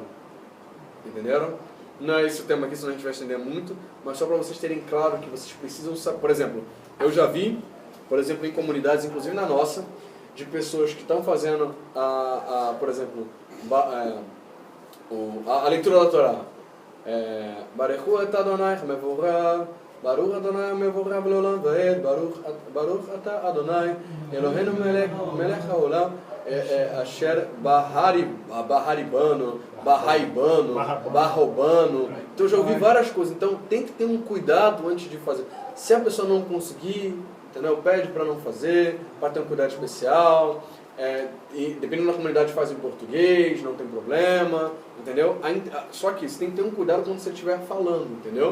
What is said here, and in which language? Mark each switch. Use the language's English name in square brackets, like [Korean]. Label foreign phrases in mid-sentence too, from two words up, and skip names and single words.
[Portuguese] Entenderam? Não é esse o tema aqui, senão a gente vai estender muito, mas só para vocês terem claro que vocês precisam saber. Por exemplo, eu já vi, por exemplo, em comunidades, inclusive na nossa, de pessoas que estão fazendo, por exemplo, a leitura da Torá. [Hebrew] ברוך אתה אדוני מבורב, ברוך אדוני מבורב לעולם ועד, ברוך אתה אדוני אלוהינו מלך העולם, אשר בהריבנו, בראיבנו. [Portuguese] Então eu já ouvi várias coisas. Então tem que ter um cuidado antes de fazer. Se a pessoa não conseguir, entendeu? Pede para não fazer, para ter um cuidado especial. E dependendo da comunidade faz em português, não tem problema, entendeu? Só que você tem que ter um cuidado quando você estiver falando, entendeu?